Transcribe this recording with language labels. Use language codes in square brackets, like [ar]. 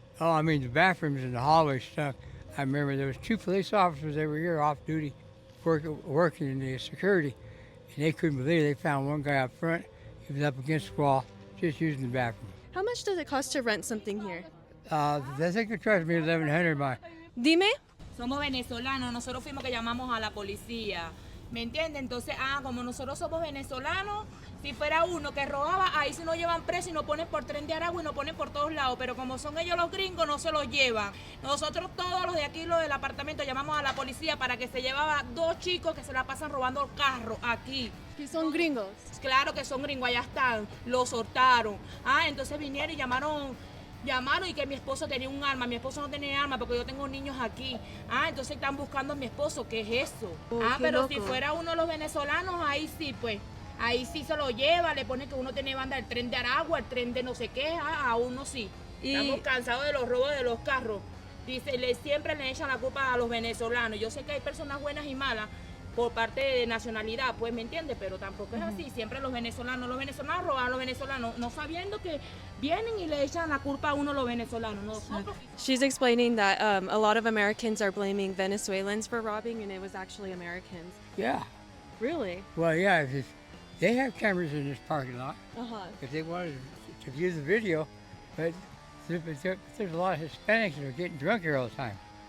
[en] Oh, I mean, the bathrooms in the hallway stunk. I remember there was 2 police officers that were here off duty working in the security, and they couldn't believe it. They found one guy up front. He was up against the wall, just using the bathroom. How much does it cost to rent something here? They think they charged me $1,100. [es] Dime. Somos venezolanos, nosotros fuimos que llamamos a la policía. ¿Me entiende? Entonces, como nosotros somos venezolanos, si fuera uno que robaba, ahí sí nos llevan preso y nos ponen por Tren de Aragua y nos ponen por todos lados. Pero como son ellos los gringos, no se los llevan. Nosotros todos los de aquí, los del apartamento, llamamos a la policía para que se llevaba 2 chicos que se la pasan robando el carro aquí. ¿Que son gringos? Claro que son gringos, allá están, los soltaron. Entonces vinieron y llamaron y que mi esposo tenía un arma. Mi esposo no tenía arma porque yo tengo niños aquí. Entonces están buscando a mi esposo. ¿Qué es eso? Pero loco. Si fuera uno de los venezolanos, ahí sí, pues. Ahí sí se lo lleva, le pone que uno tiene banda del Tren de Aragua, el tren de no sé qué, a uno sí. Estamos cansados de los robos de los carros. Dice, siempre le echan la culpa a los venezolanos. Yo sé que hay personas buenas y malas por parte de nacionalidad, pues me entiende, pero tampoco es así. Siempre los venezolanos roban a los venezolanos, no sabiendo que vienen y le echan la culpa a uno los venezolanos. Nosotros... [en] She's explaining that a lot of Americans are blaming Venezuelans for robbing, and it was actually Americans. Yeah. Really? Well, yeah, they have cameras in this parking lot. If they wanted to view the video, but there's a lot of Hispanics that are getting drunk here all the time.